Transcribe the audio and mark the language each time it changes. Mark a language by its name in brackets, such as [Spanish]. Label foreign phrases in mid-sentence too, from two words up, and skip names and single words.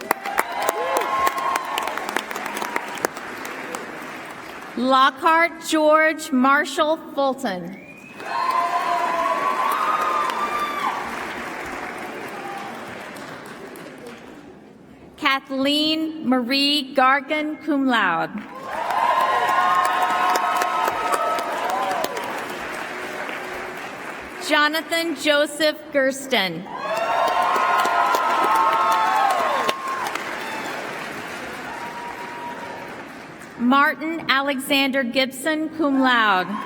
[English] Lockhart George Marshall Fulton. Kathleen Marie Gargan, [Latin] cum laude. [English] Jonathan Joseph Gersten. Martin Alexander Gibson, [Latin] cum laude.